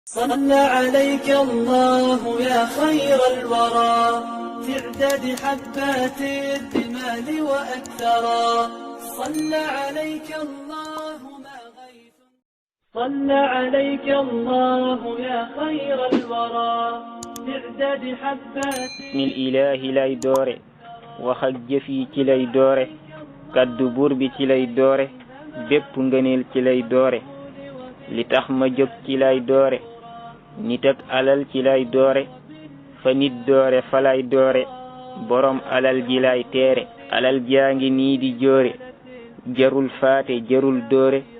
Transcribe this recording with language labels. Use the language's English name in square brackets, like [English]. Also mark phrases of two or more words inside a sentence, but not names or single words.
[Arabic] صلى عليك الله يا خير الورى في عدد حبات الرمال وأكثرا صلى عليك الله ما غيث صلى عليك الله يا خير الورى في عدد حبات بسم الإله [Wolof] lay doore wax ak jëf yi ci lay doore kaddu buur bi ci lay doore bépp ngëneel ci lay doore li tax ma jóg ci lay doore nit ak alal ci lay doore fa nit doore fa lay doore borom alal ji lay teere alal jaangi nii di joore jarul faate jarul doore